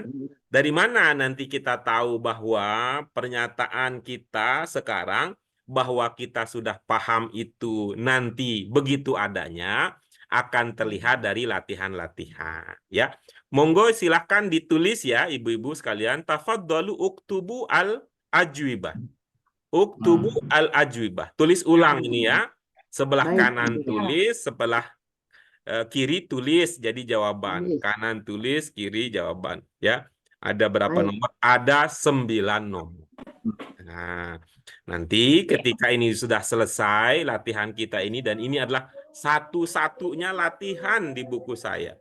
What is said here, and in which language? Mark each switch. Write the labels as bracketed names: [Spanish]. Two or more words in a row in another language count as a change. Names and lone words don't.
[Indonesian] Dari mana nanti kita tahu bahwa pernyataan kita sekarang bahwa kita sudah paham itu nanti begitu adanya akan terlihat dari latihan-latihan ya. Monggo silahkan ditulis ya ibu-ibu sekalian. [Arabic] تفضلوا اكتبوا الأجوبة. اكتبوا الأجوبة. [Indonesian] Tulis ulang ini ya. Sebelah Baik. kanan tulis, sebelah kiri tulis jadi jawaban. Tulis. Kanan tulis, kiri jawaban ya. Ada berapa Baik. nomor? Ada 9 nomor. Nah, nanti ketika ini sudah selesai latihan kita ini dan ini adalah satu-satunya latihan di buku saya.